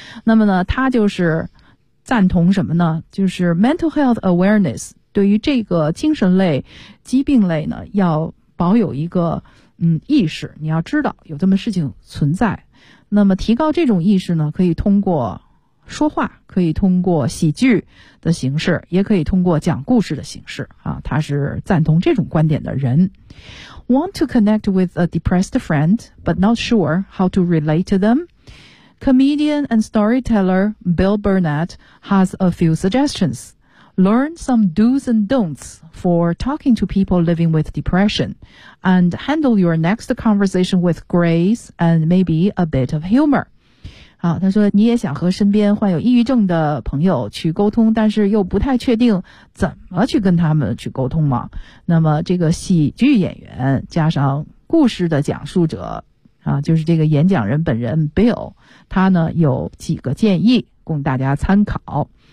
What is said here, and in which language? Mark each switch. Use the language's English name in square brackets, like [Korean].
[Chinese] 那么呢他就是赞同什么呢，就是 [English] mental health awareness， [Chinese] 对于这个精神类疾病类呢要保有一个意识，你要知道有这么事情存在。那么提高这种意识呢，可以通过说话，可以通过喜剧的形式，也可以通过讲故事的形式啊，他是赞同这种观点的人。 [English] Want to connect with a depressed friend but not sure how to relate to them? Comedian and storyteller Bill Burnett has a few suggestionsLearn some do's and don'ts for talking to people living with depression, and handle your next conversation with grace and maybe a bit of humor. [Chinese] 好，他说你也想和身边患有抑郁症的朋友去沟通，但是又不太确定怎么去跟他们去沟通吗？那么这个喜剧演员加上故事的讲述者啊，就是这个演讲人本人 Bill， 他呢有几个建议供大家参考。